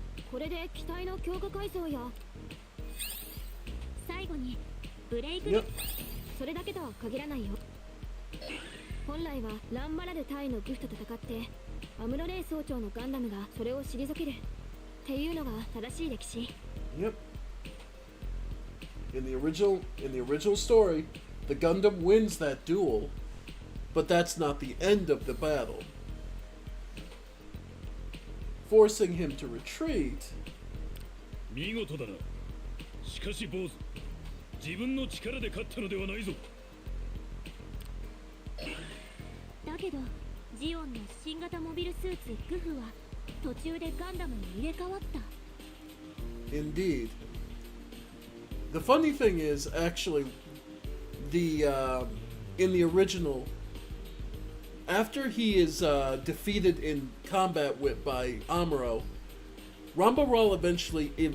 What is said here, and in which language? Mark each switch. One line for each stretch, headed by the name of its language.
Japanese: これで機体の強化改造や最後にブレイク、
English: Yep.
Japanese: それだけとは限らないよ。本来はランバラル隊のグフと戦ってアムロレイ総長のガンダムがそれを退けるっていうのが正しい歴史。
English: Yep. In the original story, the Gundam wins that duel, but that's not the end of the battle. Forcing him to retreat.
Japanese: 見事だな。しかし坊主、自分の力で勝ったのではないぞ。だけどジオンの新型モビルスーツグフは途中でガンダムに入れ替わった。
English: Indeed. The funny thing is, actually, in the original, after he is defeated in combat by Amuro, Ramba Ral eventually